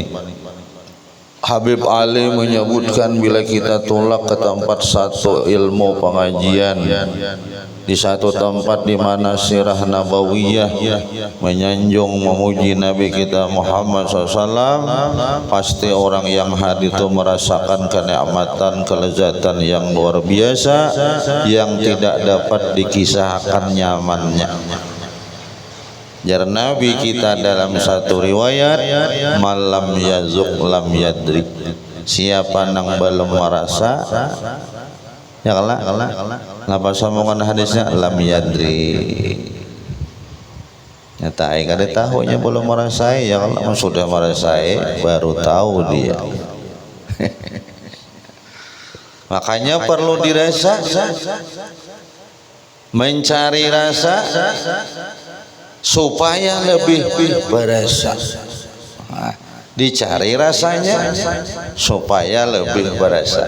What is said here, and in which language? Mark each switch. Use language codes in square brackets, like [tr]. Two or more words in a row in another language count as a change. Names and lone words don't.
[id] Habib Ali menyebutkan bila kita tolak ke tempat satu ilmu pengajian, di satu tempat di mana [ar] سيرة نبوية [id] menyanjung memuji Nabi kita Muhammad SAW, pasti orang yang hadir itu merasakan kenikmatan, kelezatan yang luar biasa yang tidak dapat dikisahkan nyamannya. Jar Nabi kita dalam satu riwayat, [ar] من لم يذق لم يدرك, [id] siapa nang belum merasa ya kalah napa sambungan hadisnya lam yadri, nyata kada tahunya belum merasai, ya kalau sudah merasai baru tahu dia. Makanya perlu dirasa, mencari rasa supaya lebih berasa. Dicari rasanya supaya lebih berasa.